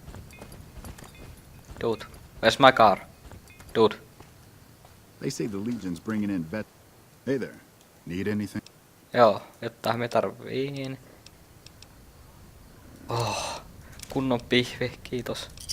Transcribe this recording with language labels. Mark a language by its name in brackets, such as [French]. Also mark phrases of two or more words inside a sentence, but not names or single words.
[English] Dude, where's my car? Dude. They say the Legion's bringing in vet. Hey there. Need anything? [Finnish] Joo, jotta me tarviin. Oh, kunnon pihvi, kiitos.